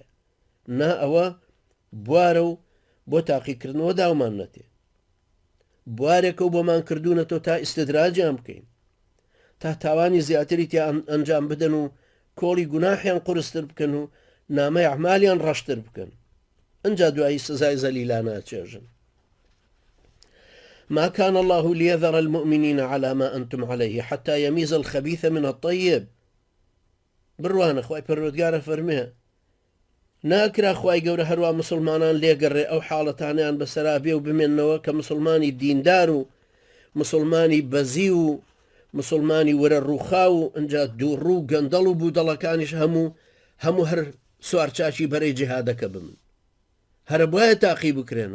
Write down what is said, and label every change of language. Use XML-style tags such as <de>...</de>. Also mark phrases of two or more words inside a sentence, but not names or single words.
<ckb>نا ئەوە بوارە و بۆ تاقیکردنەوە داومان نەتێ، بوارێکە و بۆمان کردوونەتەوە تا ئیستدراجیان بکەین، تا تاوانی زیاتری تیا ئەنجام بدەن و کۆڵی گوناحیان قورستر بکەن و نامەی ئەعمالیان ڕەشتر بکەن، ئەنجا دوایی سزای زەلیلان ناچێژن.</ckb> <ar>ما كان الله ليذر المؤمنين على ما أنتم عليه حتى يميز الخبيث من الطيب.</ar> <ckb>بڕوانە خوای پەروەردگارە فەرمێ ناکرا خوای گەورە هەروە مسلمانان لێگەڕێ ئەو حاڵەتانیان بەسەرا بێ و بمێننەوە کە مسلمانی دیندار و مسلمانی بەزی و مسلمانی وەرە ڕووخا و ئەنجا دووڕوو گەندەڵ و بوودەڵەکانیش هەموو هەر سوارچاکی بەرەی جیهادەکە بمن، هەرە بۆیە تاقی بکرێنەوە.</ckb>